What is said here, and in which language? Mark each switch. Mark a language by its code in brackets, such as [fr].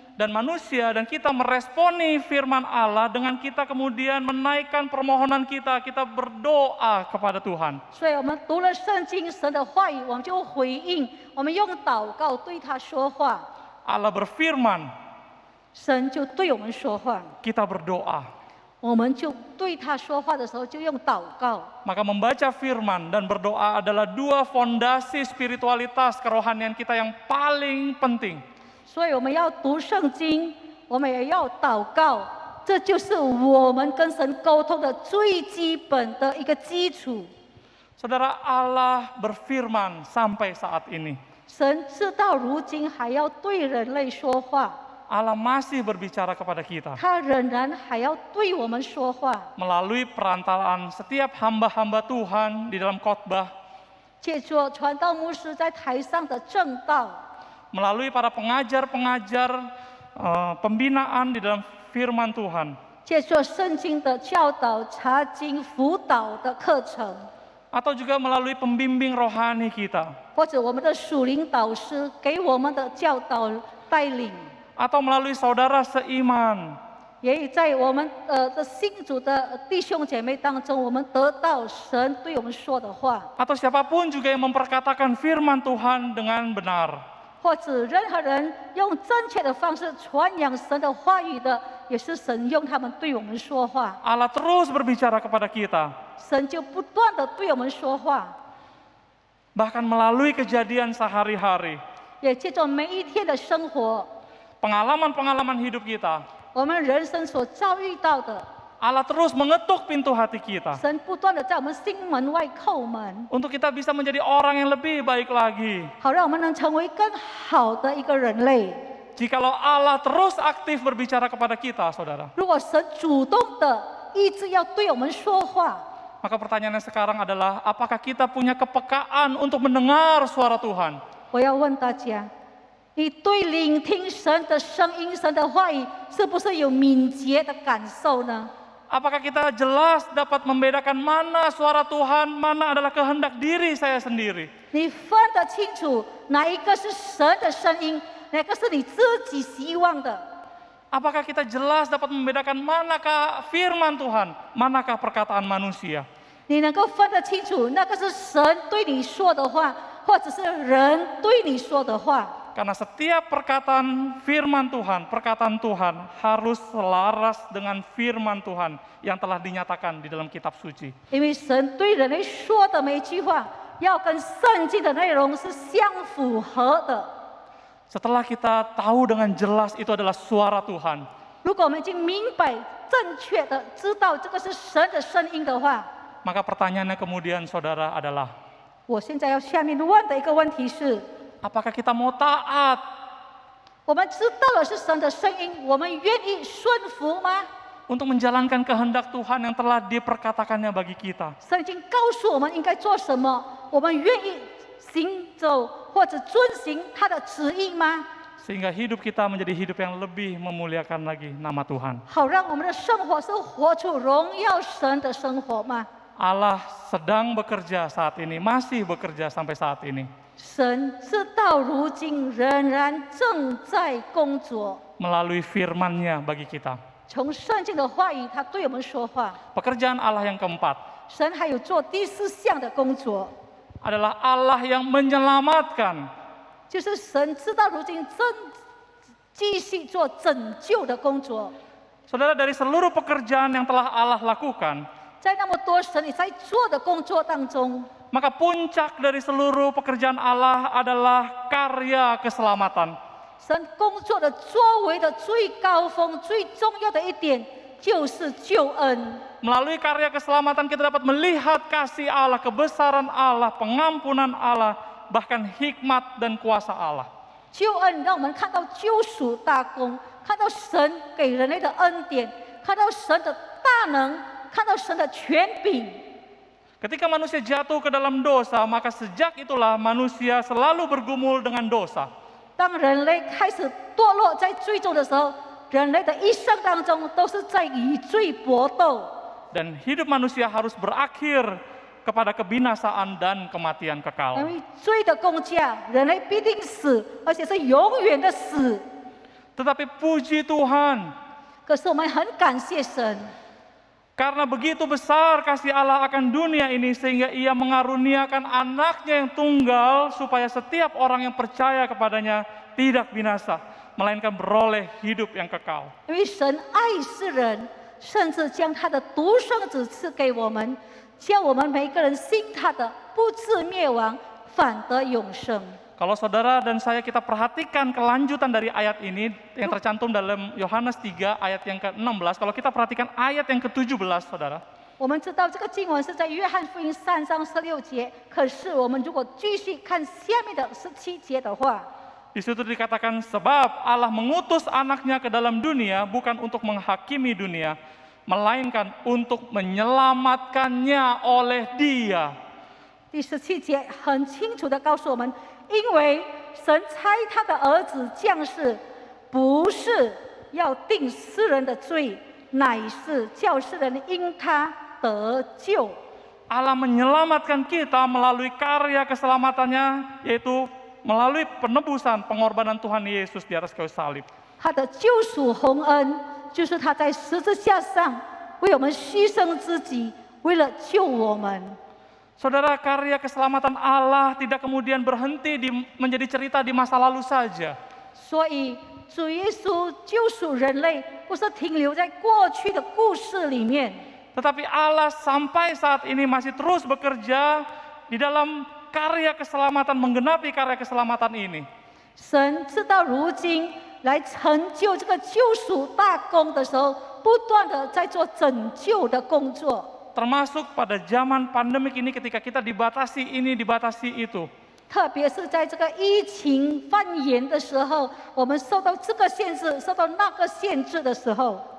[id] Dan manusia dan kita meresponi firman Allah dengan kita kemudian menaikkan permohonan kita, kita berdoa kepada Tuhan. [zh] 所以我们读了圣经，神的话语，我们就回应，我们用祷告对他说话， [id] Allah berfirman, [zh] 神就对我们说话。 [id] kita berdoa. [zh] 我们就对他说话的时候，就用祷告。 [id] Maka membaca firman dan berdoa adalah dua fondasi spiritualitas kerohanian kita yang paling penting. [zh] 所以我们要读圣经，我们也要祷告，这就是我们跟神沟通的最基本的一个基础。 [id] Saudara, Allah berfirman sampai saat ini. [zh] 神直到如今还要对人类说话， [id] Allah masih berbicara kepada kita [zh] 他仍然还要对我们说话， [id] melalui perantaraan setiap hamba-hamba Tuhan di dalam khotbah, [zh] 借着传道牧师在台上的正道， [id] melalui para pengajar-pengajar pembinaan di dalam firman Tuhan, [zh] 借着圣经的教导、查经、辅导的课程， [id] atau juga melalui pembimbing rohani kita, [zh] 或者我们的属灵导师给我们的教导带领， [id] atau melalui saudara seiman, [zh] 也在我们的信主的弟兄姐妹当中，我们得到神对我们说的话， [id] atau siapapun juga yang memperkatakan firman Tuhan dengan benar. [zh] 或者任何人用正确的方式传扬神的话语的，也是神用他们对我们说话， [id] Allah terus berbicara kepada kita, [zh] 神就不断的对我们说话， [id] bahkan melalui kejadian sehari-hari, [zh] 也借着每一天的生活， [id] pengalaman-pengalaman hidup kita. [zh] 我们人生所遭遇到的， [id] Allah terus mengetuk pintu hati kita [zh] 神不断的在我们心门外叩门， [id] untuk kita bisa menjadi orang yang lebih baik lagi. [zh] 好让我们能成为更好的一个人类。 [id] Jikalau Allah terus aktif berbicara kepada kita, saudara, [zh] 如果神主动的一直要对我们说话， [id] maka pertanyaannya sekarang adalah, apakah kita punya kepekaan untuk mendengar suara Tuhan? [zh] 我要问大家，你对聆听神的声音、神的话语，是不是有敏捷的感受呢？ [id] Apakah kita jelas dapat membedakan mana suara Tuhan, mana adalah kehendak diri saya sendiri? [zh] 你分得清楚哪一个是神的声音，那个是你自己希望的。 [id] Apakah kita jelas dapat membedakan manakah firman Tuhan, manakah perkataan manusia? [zh] 你能够分得清楚，那个是神对你说的话，或者是人对你说的话。 [id] Karena setiap perkataan firman Tuhan, perkataan Tuhan harus selaras dengan firman Tuhan yang telah dinyatakan di dalam kitab suci. [zh] 因为神对人类说的每一句话，要跟圣经的内容是相符合的。 [id] Setelah kita tahu dengan jelas itu adalah suara Tuhan, [zh] 如果我们已经明白、正确的知道这个是神的声音的话， [id] maka pertanyaannya kemudian saudara adalah, [zh] 我现在要下面问的一个问题是： [id] apakah kita mau taat? [zh] 我们知道了是神的声音，我们愿意顺服吗？ [id] Untuk menjalankan kehendak Tuhan yang telah diperkatakannya bagi kita. [zh] 圣经告诉我们应该做什么，我们愿意行走或者遵行他的旨意吗？ [id] Sehingga hidup kita menjadi hidup yang lebih memuliakan lagi nama Tuhan. [zh] 好让我们的生活是活出荣耀神的生活吗？ [id] Allah sedang bekerja saat ini, masih bekerja sampai saat ini. [zh] 神直到如今仍然正在工作， [id] Melalui firman-Nya bagi kita. [zh] 从圣经的话语，他对我们说话。 [id] Pekerjaan Allah yang keempat [zh] 神还有做第四项的工作， [id] adalah Allah yang menyelamatkan. [zh] 就是神直到如今继续做拯救的工作。 [id] Saudara, dari seluruh pekerjaan yang telah Allah lakukan, [zh] 在那么多神你在做的工作当中， [id] maka puncak dari seluruh pekerjaan Allah adalah karya keselamatan. [zh] 神工作的作为的最高峰、最重要的一点就是救恩。 [id] Melalui karya keselamatan kita dapat melihat kasih Allah, kebesaran Allah, pengampunan Allah, bahkan hikmat dan kuasa Allah. [zh] 救恩让我们看到救赎大功，看到神给人类的恩典，看到神的大能，看到神的权柄。 [id] Ketika manusia jatuh ke dalam dosa, maka sejak itulah manusia selalu bergumul dengan dosa. [zh] 当人类开始堕落在罪中的时候，人类的一生当中都是在与罪搏斗。 [id] Dan hidup manusia harus berakhir kepada kebinasaan dan kematian [zh] 因 [id] kekal. [zh] 为罪的工价，人类必定死，而且是永远的死。 [id] Tetapi puji Tuhan, [zh] 可是我们很感谢神， [id] karena begitu besar kasih Allah akan dunia ini sehingga Ia mengaruniakan anaknya yang tunggal supaya setiap orang yang percaya kepadanya tidak binasa, melainkan beroleh hidup yang kekal. [zh] 因为神爱世人，甚至将他的独生子赐给我们，叫我们每个人信他的，不至灭亡，反得永生。 [id] Kalau saudara dan saya kita perhatikan kelanjutan dari ayat ini yang tercantum dalam Yohanes 3 ayat yang ke-16, kalau kita perhatikan ayat yang ke-17 saudara, [zh] 我们知道这个经文是在约翰福音3章16节，可是我们如果继续看下面的17节的话， [id] di situ dikatakan sebab Allah mengutus anaknya ke dalam dunia bukan untuk menghakimi dunia, melainkan untuk menyelamatkannya oleh Dia. [zh] 第17节很清楚的告诉我们，因为神差他的儿子降世，不是要定世人的罪，乃是叫世人因他得救。 [id] Allah menyelamatkan kita melalui karya keselamatannya, yaitu melalui penebusan pengorbanan Tuhan Yesus di atas kayu salib. [zh] 他的救赎洪恩，就是他在十字架上为我们牺牲自己，为了救我们。 [id] Saudara, karya keselamatan Allah tidak kemudian berhenti menjadi cerita di masa lalu saja. [zh] 所以主耶稣救赎人类，不是停留在过去的故事里面， [id] Tetapi Allah sampai saat ini masih terus bekerja di dalam karya keselamatan, menggenapi karya keselamatan ini. [zh] 神直到如今来成就这个救赎大功的时候，不断的在做拯救的工作。 [id] Termasuk pada zaman pandemik ini ketika kita dibatasi ini, dibatasi itu. [zh] 特别是在这个疫情蔓延的时候，我们受到这个限制，受到那个限制的时候，